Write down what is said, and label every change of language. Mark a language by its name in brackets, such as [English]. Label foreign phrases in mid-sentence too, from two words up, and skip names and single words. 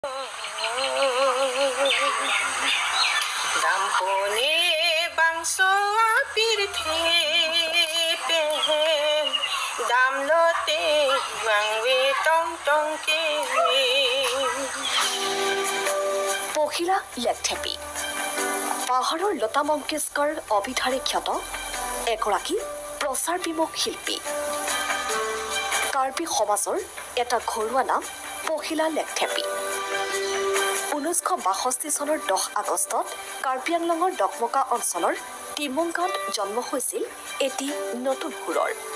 [Karbi] Dampone bangso pirthe pehen damlote wangwe tong ke [Assamese] পখিলা লেকথেপি পাহাৰৰ লতা মংগেশকৰ অভিধাৰে খ্যাত এগৰাকী প্ৰচাৰ বিমুখ শিল্পী কাৰ্বি সমাজৰ এটা ঘৰুৱা নাম পখিলা লেকথেপি 1962 চনৰ 10 আগষ্টত কাৰ্বি আংলঙৰ ডকমকা অঞ্চলৰ টিমুংগাঁৱত জন্ম হৈছিল এটি নতুন সুৰৰ